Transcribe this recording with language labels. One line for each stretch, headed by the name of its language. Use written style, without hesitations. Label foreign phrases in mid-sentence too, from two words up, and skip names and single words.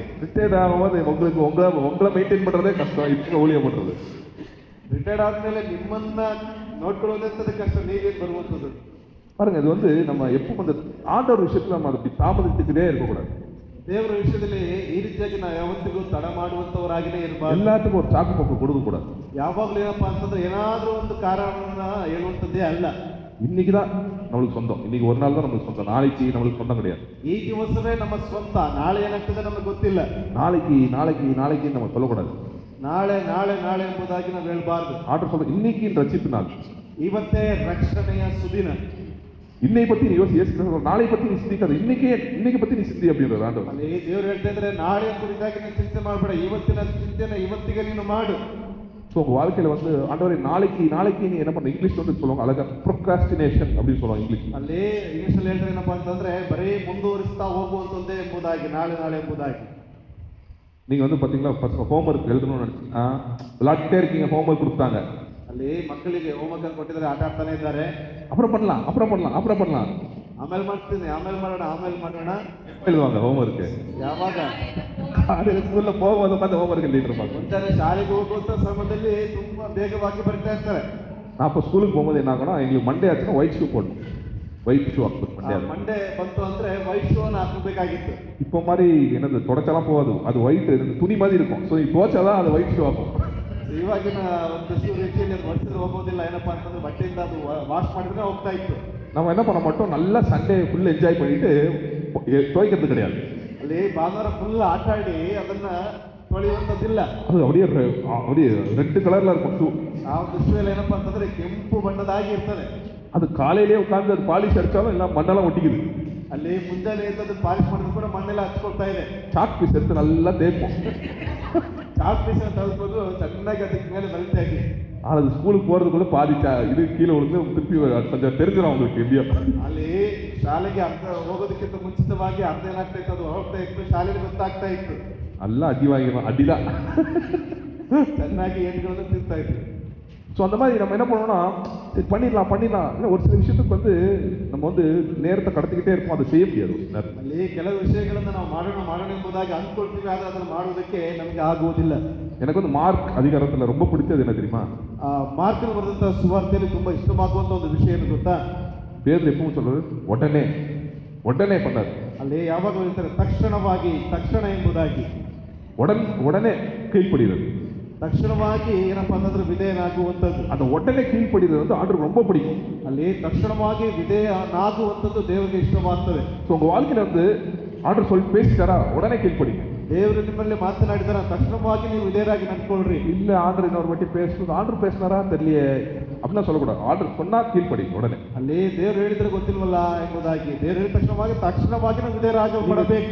Tamil: ரிட்டையர்ட் ஆகும்போது உங்களுக்கு உங்களை மெயின்டைன் பண்றதே கஷ்டம், இப்போ ஊழியம் பண்றது.
Kannada: ರಿಟೈರ್ಡ್ ಆದ್ಮೇಲೆ ನಿಮ್ಮನ್ನ ನೋಡ್ಕೊಳ್ಳೋದಂತದ ಕಷ್ಟ, ನೀವೇನು ಬರುವಂಥದ್ದು
Tamil: பாருங்க. இது வந்து நம்ம எப்போ அந்த ஆண்டவர் விஷயத்துல நம்ம அதை தாமதித்துக்கிட்டே இருக்கக்கூடாது.
Kannada: ದೇವರ ವಿಷಯದಲ್ಲಿ ಈ ರೀತಿಯಾಗಿ ನಾವು ಯಾವತ್ತಿಗೂ ತಡ ಮಾಡುವಂತವರಾಗಿನೇ ಇರಬಾರ್ದು.
Tamil: எல்லாத்துக்கும் ஒரு சாக்கு போக்கு கொடுக்க கூடாது.
Kannada: ಯಾವಾಗಲೂ ಏನಪ್ಪಾ ಅಂತಂದ್ರೆ ಏನಾದ್ರೂ ಒಂದು ಕಾರಣವನ್ನ ಹೇಳುವಂಥದ್ದೇ ಅಲ್ಲ.
Tamil: இன்னைக்கு தான் நம்மளுக்கு சொந்தம், இன்னைக்கு ஒரு நாள் தான் நம்மளுக்கு சொந்தம், நாளைக்கு நம்மளுக்கு சொந்தம் கிடையாது.
Kannada: ಈ ದಿವಸವೇ ನಮ್ಮ ಸ್ವಂತ, ನಾಳೆ ಏನಾಗ್ತದೆ ನಮಗೆ ಗೊತ್ತಿಲ್ಲ.
Tamil: நாளைக்கு நாளைக்கு நாளைக்கு நம்ம சொல்லக்கூடாது.
Kannada: ನಾಳೆ ನಾಳೆ ನಾಳೆ ಎಂಬುದಾಗಿ ನಾವು ಹೇಳಬಾರ್ದು.
Tamil: ஆண்டவர் சொல்ற இன்னைக்கு ரட்சிப்பு நாள்,
Kannada: ಇವತ್ತೇ ರಕ್ಷಣೆಯ ಸುದಿನ.
Tamil: இன்னை பத்தி நீ யோசி, நாளை பத்தி நீ சிந்திக்காத, இன்னைக்கு பத்தி நீ சிந்தி அப்படின்றது ஆண்டவர்.
Kannada: ಅಲ್ಲಿ ದೇವರು ಹೇಳ್ತಾ ಇದ್ರೆ ನಾಳೆ ಕುರಿತಾಗಿ ನೀನು ಚಿಂತೆ ಮಾಡಬೇಡ, ಇವತ್ತಿನ ಚಿಂತೆನ ಇವತ್ತಿಗೆ ನೀನು ಮಾಡು.
Tamil: ஸோ உங்க வாழ்க்கையில வந்து ஆண்டவரை நாளைக்கு நீ என்ன பண்ண, இங்கிலீஷ் வந்து சொல்லுவாங்க அழகா ப்ரொக்ராஸ்டினேஷன் அப்படின்னு சொல்லுவாங்க இங்கிலீஷ்.
Kannada: ಅಲ್ಲಿ ಇಂಗ್ಲಿಷಲ್ಲಿ ಹೇಳಿದ್ರೆ ಏನಪ್ಪಾ ಅಂತಂದ್ರೆ ಬರೀ ಮುಂದುವರಿಸ್ತಾ ಹೋಗುವಂತದ್ದೇ ಎಂಬುದಾಗಿ, ನಾಳೆ ನಾಳೆ ಎಂಬುದಾಗಿ.
Tamil: நீங்க வந்து பாத்தீங்களா, பசங்க ஹோம்ஒர்க் எழுதணும்னு நினைச்சீங்கன்னா விளையாட்டே இருக்கீங்க, ஹோம்ஒர்க் கொடுத்தாங்க,
Kannada: ಅಲ್ಲಿ ಮಕ್ಕಳಿಗೆ ಹೋಮ್ವರ್ಕ್ ಕೊಟ್ಟಿದ್ದಾರೆ, ಆಟ ಆಡ್ತಾನೆ ಇದ್ದಾರೆ.
Tamil: அப்புறம் பண்ணலாம்
Kannada: ಆಮೇಲೆ ಮಾಡ್ತೀನಿ, ಆಮೇಲೆ ಮಾಡೋಣ
Tamil: எழுதுவாங்க ஹோம்ஒர்க்.
Kannada: ಯಾವಾಗ?
Tamil: ஸ்கூல்ல போகும்போது பார்த்து ஹோம்ஒர்க் எழுதிட்டு இருப்பாங்க.
Kannada: ಮುಂಜಾನೆ ಶಾಲೆಗೆ ಹೋಗುವಂತ ಸಮಯದಲ್ಲಿ ತುಂಬಾ ಬೇಗವಾಗಿ ಬರಿತಾ ಇರ್ತಾರೆ.
Tamil: நான் அப்போ ஸ்கூலுக்கு போகும்போது என்ன ஆகணும், எங்களுக்கு மண்டே ஆச்சுன்னா
English: white shoe
Tamil: போடணும்,
English: white shoe
Tamil: ಹಾಕ್ಬೇಕು.
Kannada: ಮಂಡೇ ಬಂತು ಅಂದ್ರೆ
English: white shoe
Kannada: ಹಾಕಬೇಕಾಗಿತ್ತು.
Tamil: இப்போ மாதிரி என்னது தொடச்செல்லாம் போகாது, அது ஒயிட் துணி மாதிரி இருக்கும். ஸோ நீ துவச்சாதான் அது
English: white shoe
Tamil: ஆகும்.
Kannada: ಇವಾಗಿನ ಒಂದು ರೀತಿಯಲ್ಲಿ ಹೊಡಿಸಿದ್ರೆ ಹೋಗೋದಿಲ್ಲ, ಏನಪ್ಪಾ ಅಂತಂದ್ರೆ ಬಟ್ಟೆಯಿಂದ ಅದು ವಾಶ್ ಮಾಡಿದ್ರೆ ಹೋಗ್ತಾ ಇತ್ತು.
Tamil: நம்ம என்ன பண்ண மாட்டோம், நல்லா
English: Sunday full enjoy
Tamil: பண்ணிட்டு துவைக்கிறது கிடையாது.
Kannada: ಅಲ್ಲಿ ಭಾನುವಾರ ಫುಲ್ ಆಟ ಆಡಿ ಅದನ್ನ ತೊಳೆಯುವಂಥದ್ದಿಲ್ಲ.
Tamil: அது அப்படியே
English: red colour
Tamil: இருக்கும் ஷூ.
Kannada: ಆ ಒಂದು ಶೂ ಏನಪ್ಪಾ ಅಂತಂದ್ರೆ ಕೆಂಪು ಬಣ್ಣದಾಗಿ ಇರ್ತದೆ.
Tamil: அது காலையிலேயே உட்கார்ந்து அது பாலிஷ் அடிச்சாலும் எல்லாம் மண்ணெல்லாம் ஒட்டிக்குது.
Kannada: ಅಲ್ಲಿ ಮುಂಜಾನೆ ಎದ್ದು ಪಾಲಿಶ್ ಮಾಡಿದ್ರು ಕೂಡ ಮಣ್ಣೆಲ್ಲ ಹಚ್ಕೊಳ್ತಾ ಇದೆ.
English: chalk piece
Tamil: எடுத்து நல்லா தேய்ப்போம்,
English: chalk piece
Kannada: ತೆಗೆದುಕೊಂಡು ಚೆನ್ನಾಗಿ ಅದಕ್ಕೆ ಮೇಲೆ ಬರಿತಾ ಇದ್ವಿ.
Tamil: அது ஸ்கூலுக்கு போறதுக்குள்ள பாதி இது கீழே விழுந்து திருப்பி கொஞ்சம் தெரிஞ்சிடும் அவங்களுக்கு எப்படியா.
Kannada: ಅಲ್ಲಿ ಶಾಲೆಗೆ ಅರ್ಧ ಹೋಗೋದಕ್ಕಿಂತ ಮುಂಚಿತವಾಗಿ ಅರ್ಧ ಏನಾಗ್ತಾ ಇತ್ತು, ಅದು ಹೋಗ್ತಾ ಇತ್ತು, ಶಾಲೆಗೆ ಗೊತ್ತಾಗ್ತಾ ಇತ್ತು.
Tamil: நல்லா அடி வாங்கிடும், அடிதான்
Kannada: ಚೆನ್ನಾಗಿ ಏಟುಗಳನ್ನು ತಿಂತಾ ಇತ್ತು.
Tamil: ஸோ அந்த மாதிரி நம்ம என்ன பண்ணோம்னா சரி பண்ணிடலாம் இல்லை ஒரு சில விஷயத்துக்கு வந்து நம்ம வந்து நேரத்தை கடத்திக்கிட்டே இருப்போம், அதை செய்ய முடியாது.
Kannada: ಅಲ್ಲಿ ಕೆಲವು ವಿಷಯಗಳನ್ನು ನಾವು ಮಾಡೋಣ ಎಂಬುದಾಗಿ ಅಂದ್ಕೊಳ್ತೀವಿ, ಆದರೆ ಅದನ್ನು ಮಾಡುವುದಕ್ಕೆ ನಮಗೆ ಆಗುವುದಿಲ್ಲ.
Tamil: எனக்கு வந்து மார்க் அதிகாரத்தில் ரொம்ப பிடிச்சது என்ன தெரியுமா,
Kannada: ಮಾರ್ಕನ ಬರೆದಂಥ ಸುವಾರ್ತೆಯಲ್ಲಿ ತುಂಬಾ ಇಷ್ಟವಾಗುವಂಥ ಒಂದು ವಿಷಯ ಏನು ಗೊತ್ತಾ?
Tamil: பேர்ல எப்பவும் சொல்றது உடனே பண்ணாரு.
Kannada: ಅಲ್ಲಿ ಯಾವಾಗ ಹೇಳ್ತಾರೆ ತಕ್ಷಣ ಎಂಬುದಾಗಿ,
Tamil: உடனே கீழ்ப்படுகிறது.
Kannada: ತಕ್ಷಣವಾಗಿ ಏನಪ್ಪಾ ಅಂತಂದ್ರೆ ವಿಧೇಯನಾಗುವಂಥದ್ದು.
Tamil: அந்த உடனே கீழ்ப்படுகிறது வந்து ஆண்டருக்கு ரொம்ப பிடிக்கும்.
Kannada: ಅಲ್ಲಿ ತಕ್ಷಣವಾಗಿ ವಿಧೇಯನಾಗುವಂಥದ್ದು ದೇವರಿಗೆ ಇಷ್ಟವಾಗ್ತದೆ.
Tamil: ஸோ உங்க வாழ்க்கையில வந்து ஆண்டர் சொல்லி பேசிட்டாரா, உடனே கீழ்ப்படிங்க.
Kannada: ದೇವರು ನಿಮ್ಮಲ್ಲಿ ಮಾತನಾಡಿದಾರ ತಕ್ಷಣವಾಗಿ ನೀವು ವಿಧೇಯರಾಗಿ ನಡ್ಕೊಳ್ರಿ.
Tamil: இல்ல ஆண்டர் இன்னொரு வாட்டி பேசுறது ஆண்டர் பேசினாரா தெரியலையே அப்படின்னா சொல்லக்கூடாது. ஆண்டர் சொன்னா கீழ்ப்படி உடனே.
Kannada: ಅಲ್ಲಿ ದೇವರು ಹೇಳಿದ್ರೆ ಗೊತ್ತಿಲ್ವಲ್ಲ ಎಂಬುದಾಗಿ ದೇವರು ಹೇಳಿದ ತಕ್ಷಣವಾಗಿ ನಾವು ವಿಧೇಯರಾಗಿ ಮಾಡಬೇಕು.